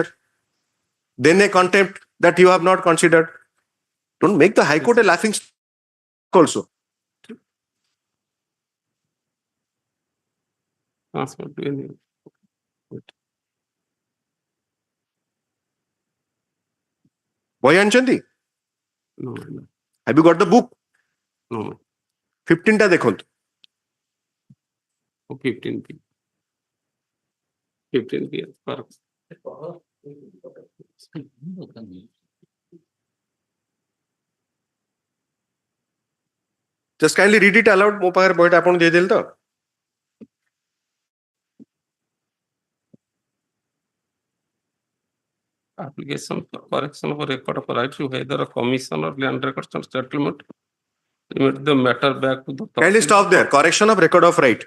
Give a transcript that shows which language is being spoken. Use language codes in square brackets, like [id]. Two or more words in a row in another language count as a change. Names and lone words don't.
[en] Then a contempt that you have not considered. Don't make the High Court a laughing stock also. Transfer to any. [or] ବହି ଆଣିଛନ୍ତି? [en] No, no, Have you got the book? no. [or] 15 ଟା ଦେଖନ୍ତୁ। [en] Oh, 15B. 15B, correct. Just kindly read it aloud। [or] ମୋ ପାଖରେ ବହିଟା ଆପଣ ଦେଇଦେଲେ ତ? [en] Application for correction for record of right to either a commission or land records and settlement. Remit the matter back to the. Kindly stop there। Correction of record of right।